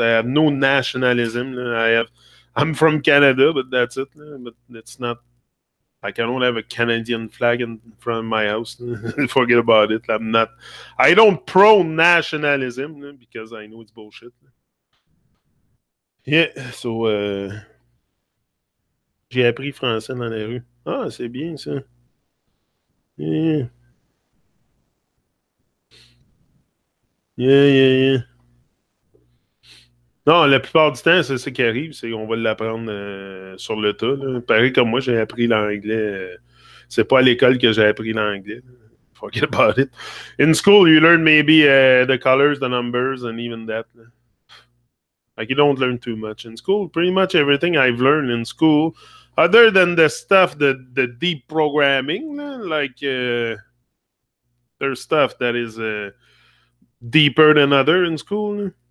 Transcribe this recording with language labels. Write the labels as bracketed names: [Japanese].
[English] I have no nationalism. I'm from Canada, but that's it. But it's not. Like I don't have a Canadian flag in front of my house. Forget about it. I'm not. I don't pro nationalism because I know it's bullshit. Yeah, so [French] j'ai appris français dans la rue. Ah, c'est bien ça. Yeah. [English] Yeah. [French] Non, la plupart du temps, c'est ce qui arrive, c'est qu'on va l'apprendre sur le tas. Là. Pareil comme moi, j'ai appris l'anglais. C'est pas à l'école que j'ai appris l'anglais. [English] Forget about it. In school, you learn maybe the colors, the numbers, and even that. Like, you don't learn too much in school. Pretty much everything I've learned in school, other than the stuff, the deep programming, like there's stuff that is deeper than other in school.